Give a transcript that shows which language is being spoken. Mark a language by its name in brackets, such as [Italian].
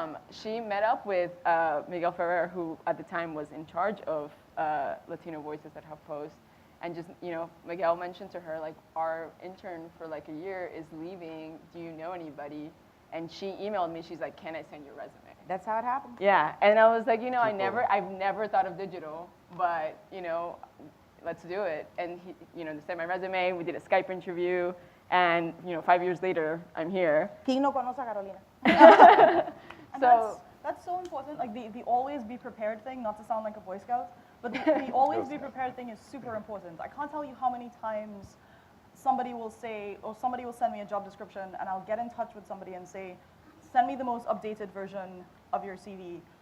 [English] She met up with Miguel Ferrer, who at the time was in charge of Latino Voices at HuffPost, and just, Miguel mentioned to her, like, our intern for like a year is leaving, do you know anybody? And she emailed me, she's like, can I send your resume? That's how it happened. Yeah, and I was like, I've never thought of digital, but, let's do it. And he, they sent my resume, we did a Skype interview, and, 5 years later, I'm here. [Spanish] ¿Quién no conoce a Carolina? [English] So that's so important, like the always be prepared thing, not to sound like a Boy Scout, but the always be prepared thing is super important. I can't tell you how many times somebody will say, or somebody will send me a job description, and I'll get in touch with somebody and say, send me the most updated version of your CV.